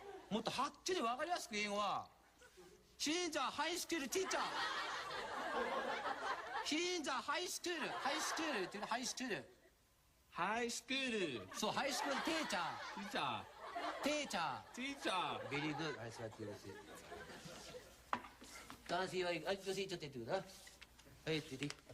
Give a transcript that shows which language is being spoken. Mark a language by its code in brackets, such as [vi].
[ja] もっとはっきり分かりやすく英語は。 [en] He's a high school teacher. He's a high school. [ja] ハイスクールって言うの、ハイスクール。 [en] High school. [ja] そう、ハイスクールテーチャー。 [en] Teacher. [ja] テーチャ [en] Teacher. ー。 [ja] ベリーグー。はい、座ってよろしい。男性は、女性ちょっとやってください。はい、言って。